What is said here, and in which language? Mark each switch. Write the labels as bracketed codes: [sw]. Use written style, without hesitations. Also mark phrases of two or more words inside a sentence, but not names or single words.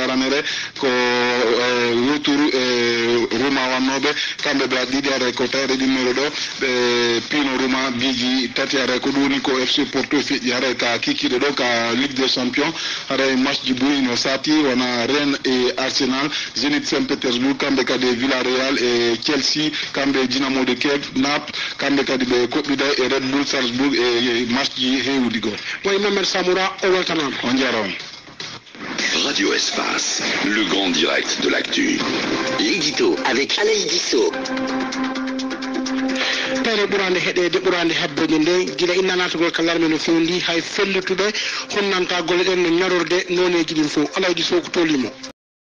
[ff] aranere ko retour Roma wanobe kambe be didi ara ko tawre dimero do be pino Roma biji tati ara ko doni ko FC Porto fi yara ka kikide do ka Ligue des Champions hara match di buino sati wana Rennes et Arsenal Zenit Saint-Pétersbourg kambe kadi Villarreal et Chelsea kambe Dynamo de Kiev Naples kambe kadi be kobbida e Red Bull Salzbourg et match ji hewdi go way Mohamed Samoura o weltanam on jaron. [fr] Radio Espace, le grand direct de l'actu. L'édito avec Alain Disso. [ff] tawre ɓurande heɗede ɓurande hebbede nde guila innanatogol kallar men no fewndi hay fellutuɓe honnanta golle ɗen no ñarorde noneji ɗin fof Alaye Disso ko tolimo